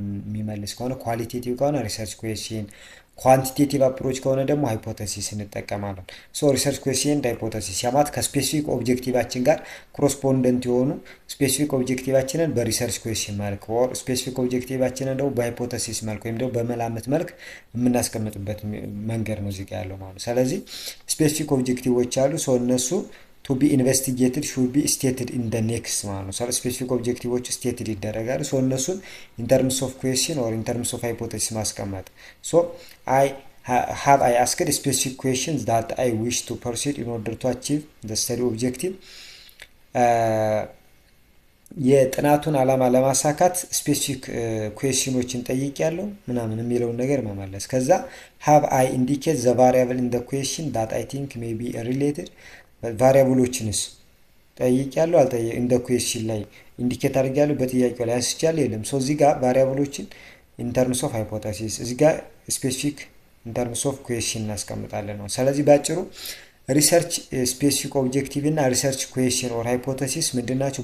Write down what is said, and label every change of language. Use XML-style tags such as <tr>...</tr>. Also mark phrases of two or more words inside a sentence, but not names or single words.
<am>የሚመልስ ከሆነ ኳሊቴቲቭ ከሆነ</am> <en>research question፣ quantitative approach</en> <am>ከሆነ ደግሞ ሃይፖቴሲስ እንጠቀማለን።</am> <en>research question</en> <am>እንደ ሃይፖቴሲስ ያማት ከስፔሲፊክ ኦብጀክቲቫችን ጋር ኮረስፖንደንት የሆኑ ስፔሲፊክ ኦብጀክቲቫችንን</am> <en>research question</en> <am>መልክ ወር ስፔሲፊክ ኦብጀክቲቫችንን ደግሞ በሃይፖቴሲስ መልክ ወይም ደግሞ በመላምት መልክ የምናስቀምጥበት መንገድ ነው እዚህ ያለው ማለት ነው። ስለዚህ</am> <en>specific objectives</en> <am>አሉ። እነሱ</am> <en>to be investigated should be stated in the next</en> <am>ማለት ነው።</am> <en>specific objectives</en> <am>ስቴትድ ይደረጋሉ። እነሱን</am> <en>in terms of question or in terms of hypothesis</en> <am>ማስቀመጥ</am> <en>I asked specific questions that I wish to proceed in order to achieve the study objective</en> <am>የጥናቱን ዓላማ ለማሳካት ስፔሲፊክ ኩዌስችኖችን ጠይቄያለሁ ምናምን የሚለውን ነገር መመለስ።</am> <en>ከዛ have I indicate the variable in the question that I think may be related</en> <am>ቫሪያብሎችንስ ጠይቄያለሁ አልጠየቅም? እንደ ኩዌስችን ላይ ኢንዲኬት አድርጌያለሁ በጥያቄው ላይ አንስቻለሁ የለም። እዚህ ጋር ቫሪያብሎችን</am> <en>in terms of hypothesis</en> <am>እዚህ ጋር</am> <en>specific in terms of question</en> <am>እናስቀምጣለን ነው። ስለዚህ ባጭሩ</am> <en>research specific objective</en> <am>እና</am> <en>research question or hypothesis</en> <am>ምንድናቸው?</am>